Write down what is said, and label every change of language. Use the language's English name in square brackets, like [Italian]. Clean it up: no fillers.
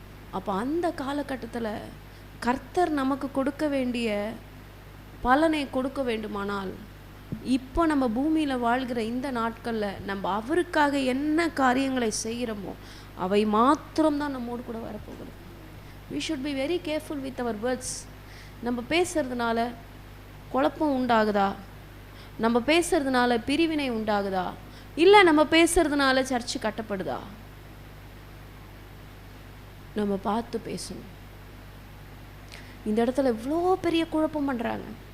[Tamil] அப்போ அந்த காலகட்டத்தில் கர்த்தர் நமக்கு கொடுக்க வேண்டிய பலனை கொடுக்க வேண்டுமானால் இப்போ நம்ம பூமியில் வாழ்கிற இந்த நாட்களில் நம்ம அவருக்காக என்ன காரியங்களை செய்கிறோமோ அவை மாத்திரம்தான் நம்மோடு கூட வரப்போகுது. [English] we should be very careful with our words. [Tamil] நம்ம பேசுறதுனால குழப்பம் உண்டாகுதா, நம்ம பேசுறதுனால பிரிவினை உண்டாகுதா, இல்லை நம்ம பேசுறதுனால சர்ச்சு கட்டப்படுதா? நம்ம பார்த்து பேசணும். இந்த இடத்துல இவ்வளோ பெரிய குழப்பம் பண்ணுறாங்க.